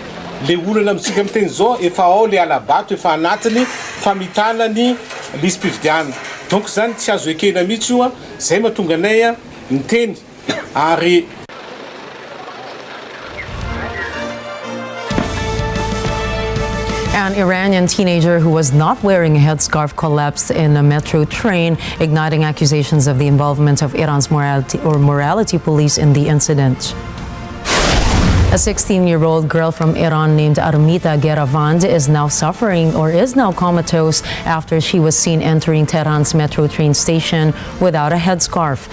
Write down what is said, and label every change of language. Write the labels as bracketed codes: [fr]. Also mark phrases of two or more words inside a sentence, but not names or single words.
[mg] Le olana amitsika miteny zao efa ao le alabato efa anatiny famitana ny lisam-pifidianana. Donc zany tsy azo ekena mihitsy io zay mahatonga anay miteny ary [en] An Iranian teenager who was not wearing a headscarf collapsed in a metro train, igniting accusations of the involvement of Iran's morality police in the incident. A 16-year-old girl from Iran named Armita Geravand is now comatose after she was seen entering Tehran's metro train station without a headscarf.